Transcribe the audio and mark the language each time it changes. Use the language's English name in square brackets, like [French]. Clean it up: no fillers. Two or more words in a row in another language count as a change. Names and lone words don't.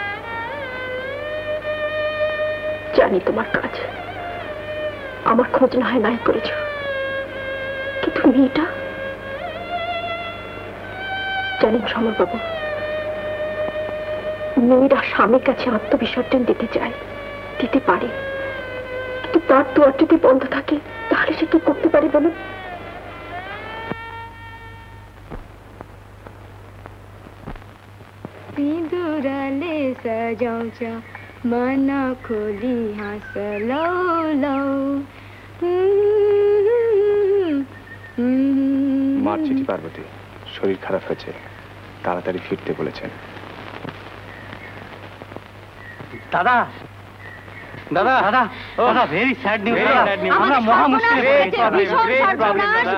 [Bangla] জানি তোমার কাজ, আমার খোঁজ না হয় নাই করেছ, কিন্তু মেয়েটা, জানেন সমরবাবু, মেয়েরা স্বামীর কাছে আত্মবিসর্জন দিতে চায়, দিতে পারে, কিন্তু তার দুয়ার যদি বন্ধ থাকে তাহলে সে কি করতে পারে বলুন? [Nepali] सिंदूराले सजाउँछ मन खोली हाँस लौ लौ। [Bangla] মার চিঠি পার্বতী, শরীর খারাপ হয়েছে, তাড়াতাড়ি ফিরতে বলেছেন। দাদা দাদা দাদা দাদা [English] very sad news. [Bangla] আমরা মহা মুশকিলে পড়েছি।